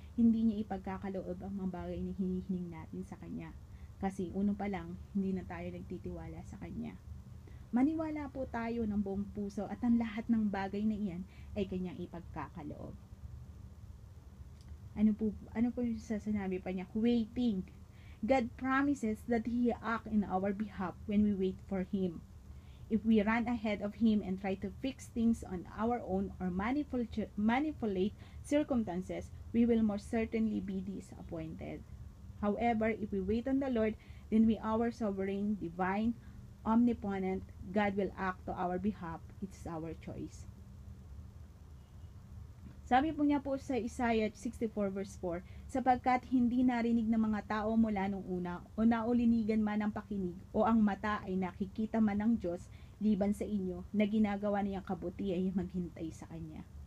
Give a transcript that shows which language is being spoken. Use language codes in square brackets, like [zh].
[tl] Hindi niya ipagkakaloob ang mga bagay na hinihiling natin sa Kanya. Kasi uno pa lang, hindi na tayo nagtitiwala sa Kanya. Maniwala po tayo ng buong puso at ang lahat ng bagay na iyan ay Kanyang ipagkakaloob. Ano po yung sinabi pa niya? Waiting. [en] God promises that He act in our behalf when we wait for Him. If we run ahead of Him and try to fix things on our own or manipulate circumstances, we will most certainly be disappointed. However, if we wait on the Lord, then we, our sovereign, divine, omnipotent, God will act to our behalf. It's our choice. [tl] Sabi po niya po sa Isaiah 64 verse 4, sapagkat hindi narinig ng mga tao mula nung una o naulinigan man ang pakinig o ang mata ay nakikita man ng Diyos liban sa inyo na ginagawa niyang kabuti ay maghintay sa Kanya.